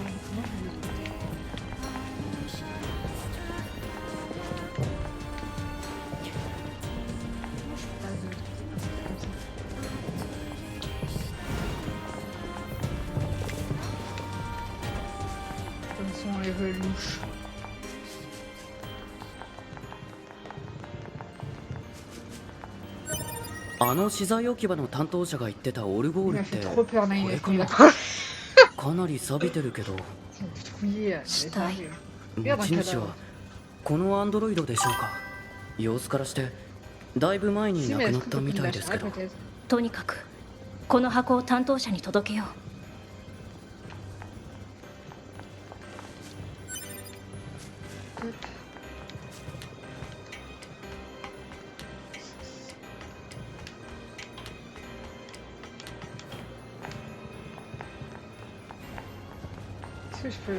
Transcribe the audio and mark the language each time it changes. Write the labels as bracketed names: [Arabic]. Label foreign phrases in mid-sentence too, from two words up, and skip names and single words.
[French] Comment je vais le faire? Comment je peux pas le faire comme ça? Comme ça on les louche. [Japanese] あの資材置き場の担当者が言ってたオルゴー [French] Il [Japanese] ルっ [French] m'a fait [Japanese] て [French] trop peur, [Japanese] こ [French] Naïm, [Japanese] れ [French] quand [Japanese] か [French] il a [Japanese] な [French] parlé. [Japanese] かなり錆びてるけど [French] Ils ont tout trouillé, Chut, c'est aïe. Regarde un [Japanese] 持ち主 [French] cadavre. [Japanese] はこのアンドロイドでしょうか。様子からしてだいぶ前に [French] Si, [Japanese] 亡 [French] mais [Japanese] く [French] est-ce [Japanese] なっ [French] qu'on [Japanese] た [French] peut [Japanese] み [French] qu'il [Japanese] たいです [French] lâcherait [Japanese] けど [French] peut-être? [Japanese] とにかくこの箱を担当者に届けよう。 [French] Hop. Est-ce que je peux...